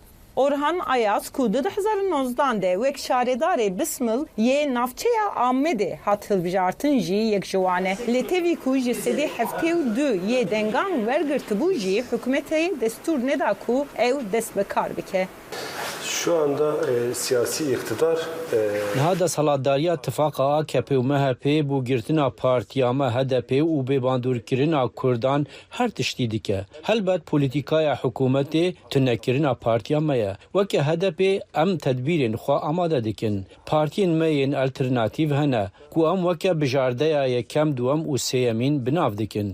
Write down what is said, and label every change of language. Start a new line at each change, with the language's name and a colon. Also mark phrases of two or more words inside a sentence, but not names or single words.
Kurdish: Orhan Ayaz ku 2019 de wek şaredarê Bismil yê navçeya Amedê hat hilbijartin jî yek ji wan e. Lê tevî ku ji sedî heftê û du yê dengan wergirtibû jî hikûmetê destûr neda ku ew dest bi kar bike.
Turkish: Şu anda siyasi iktidar
Kurdish: Hada saladariya tifaka AKP û MHP bû girtina partiya me HDP û bêbandûrkirina Kurdan her tiştî dike. Helbet polîtîkaya hikûmetê tunekirina partiya me ye. Weke HDP em tedbîrên xwe amade dikin. Partiyên me yên alternatîv hene ku em weke bijardeya yekem duem û sêyemîn binav dikin.